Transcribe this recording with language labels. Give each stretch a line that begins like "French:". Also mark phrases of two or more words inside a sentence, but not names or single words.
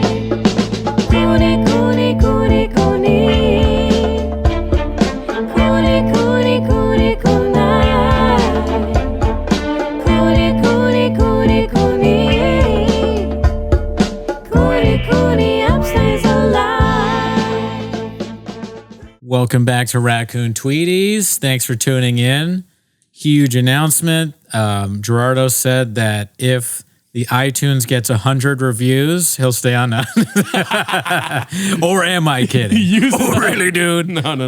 English: Cooney, Cooney, Cooney, Cooney. Cooney, Cooney, Cooney, Cooney. Cooney, Cooney, Cooney, Cooney. Cooney, Cooney, upstays alive. Welcome back to Raccoon Tweeties. Thanks for tuning in. Huge announcement. Gerardo said that if the iTunes gets 100 reviews, he'll stay on. Or am I kidding? Really, dude? No.